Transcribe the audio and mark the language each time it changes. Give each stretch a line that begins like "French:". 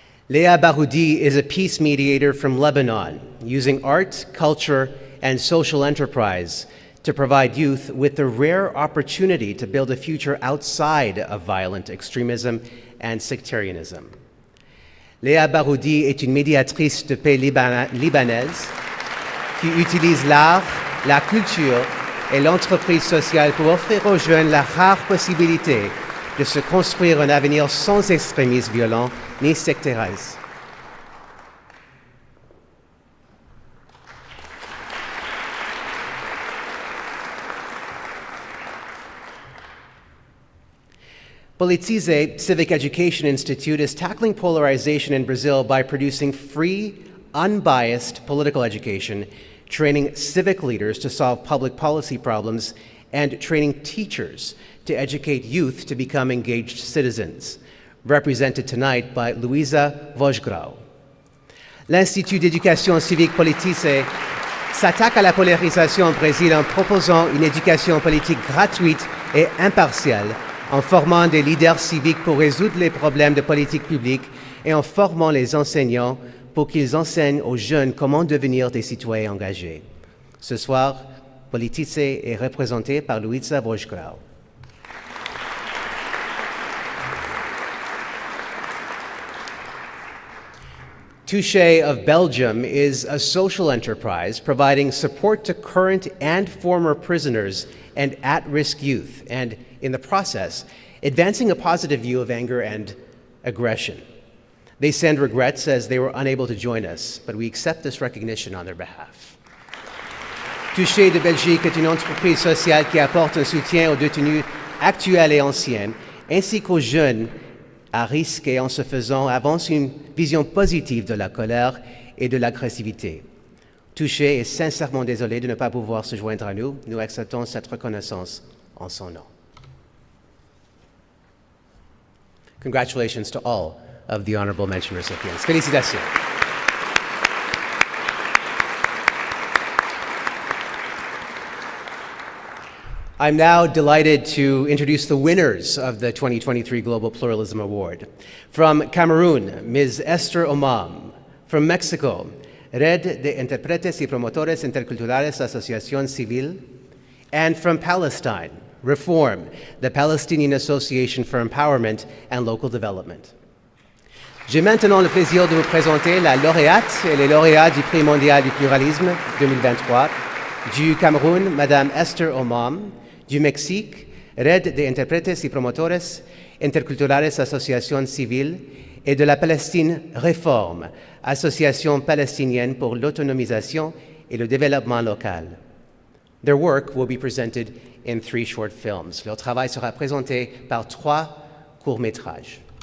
English: Léa Baroudi is a peace mediator from Lebanon, using art, culture, and social enterprise to provide youth with the rare opportunity to build a future outside of violent extremism and sectarianism.
French: Léa Baroudi est une médiatrice de paix libanaise qui utilise l'art, la culture et l'entreprise sociale pour offrir aux jeunes la rare possibilité de se construire un avenir sans extrémisme violent ni sectarisme.
English: Politize Civic Education Institute is tackling polarization in Brazil by producing free, unbiased political education, training civic leaders to solve public policy problems, and training teachers to educate youth to become engaged citizens, represented tonight by Luisa Vosgrau.
French: L'Institut d'éducation civique Politice s'attaque à la polarisation au Brésil en proposant une éducation politique gratuite et impartiale, en formant des leaders civiques pour résoudre les problèmes de politique publique et en formant les enseignants pour qu'ils enseignent aux jeunes comment devenir des citoyens engagés. Ce soir, Politice est représenté par Luisa Vosgrau.
English: Touché of Belgium is a social enterprise providing support to current and former prisoners and at-risk youth, and in the process, advancing a positive view of anger and aggression. They send regrets as they were unable to join us, but we accept this recognition on their behalf.
French: Touché de Belgique est une entreprise sociale qui apporte un soutien aux détenus actuels et anciens, ainsi qu'aux jeunes à risque et en se faisant avance une vision positive de la colère et de l'agressivité. Touché est sincèrement désolé de ne pas pouvoir se joindre à nous. Nous acceptons cette reconnaissance en son nom.
English: Congratulations to all of the honorable mention recipients.
French: Félicitations.
English: I'm now delighted to introduce the winners of the 2023 Global Pluralism Award. From Cameroon, Ms. Esther Omam. From Mexico, Red de Intérpretes y Promotores Interculturales Asociación Civil. And from Palestine, Reform, the Palestinian Association for Empowerment and Local Development.
French: J'ai maintenant le plaisir de vous présenter la lauréate et les lauréats du Prix mondial du pluralisme 2023. Du Cameroun, Madame Esther Omam. Du Mexique, Red de Intérpretes y Promotores Interculturales Asociación Civil, et de la Palestine, Reform, Association palestinienne pour l'autonomisation et le développement local.
English: Their work will be presented in 3 short films.
French: Leur travail sera présenté par 3 courts-métrages.